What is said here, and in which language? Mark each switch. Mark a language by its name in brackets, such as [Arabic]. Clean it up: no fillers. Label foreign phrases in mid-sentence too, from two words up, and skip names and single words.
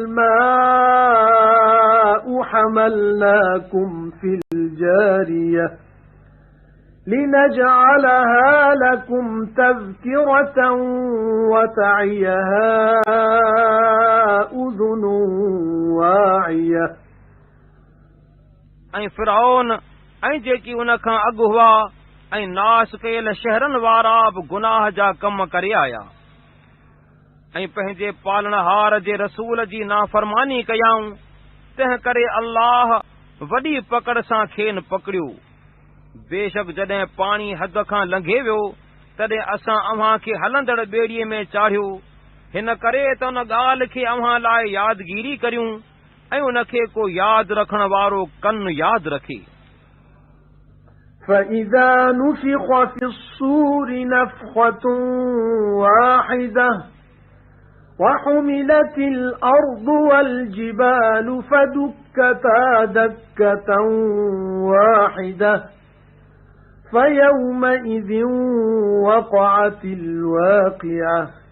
[Arabic] الماء حملناكم في الجارية لنجعلها لكم تذكرة وتعيها أذن واعية। [Sindhi] ऐं फ़िरऔन ऐं जेकी उन खां अॻु हुआ ऐं नाश कयल शहरनि वारा बि गुनाह जा कम करे आया ऐं पंहिंजे पालनहार जे रसूल जी नाफ़रमानी कयाऊं। तंहिं करे अल्लाह वॾी पकड़ सां खेनि पकड़ियो। बेशक जॾहिं पाणी हद खां लंघे वियो तॾहिं असां अव्हां खे हलंदड़ ॿेड़ीअ में चाढ़ियो। हिन करे त उन ॻाल्हि खे अव्हां लाइ यादगीरी करियूं ऐं उनखे को याद रखण वारो कन याद रखे। [Arabic] فإذا نفخ في الصور نفخة واحدة وحملت الأرض والجبال فدكتا دكة واحدة فيومئذ وقعت الواقعة